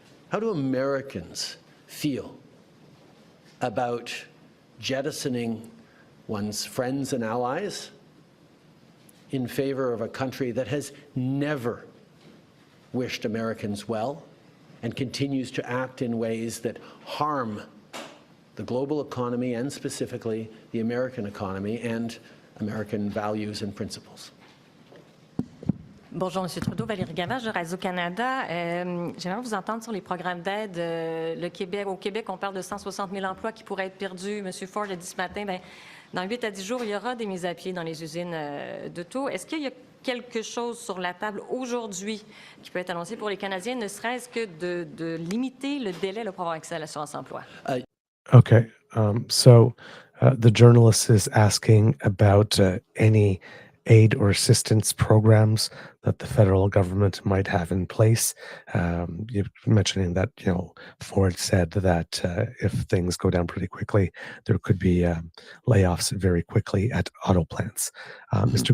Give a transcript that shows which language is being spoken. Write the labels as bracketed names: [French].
[English] How do Americans feel about jettisoning one's friends and allies in favor of a country that has never wished Americans well and continues to act in ways that harm the global economy and specifically the American economy and American values and principles? [French] Bonjour, M. Trudeau. Valérie Gavage de Radio-Canada. J'aimerais vous entendre sur les programmes d'aide. Au Québec, on parle de 160 000 emplois qui pourraient être perdus. M. Ford l'a dit ce matin, dans 8 à 10 jours, il y aura des mises à pied dans les usines d'auto. Est-ce qu'il y a quelque chose sur la table aujourd'hui qui peut être annoncé pour les Canadiens, ne serait-ce que de limiter le délai pour avoir accès à l'assurance-emploi? [English] Okay. So the journalist is asking about any aid or assistance programs that the federal government might have in place. You're mentioning that, Ford said that if things go down pretty quickly, there could be layoffs very quickly at auto plants. Mr.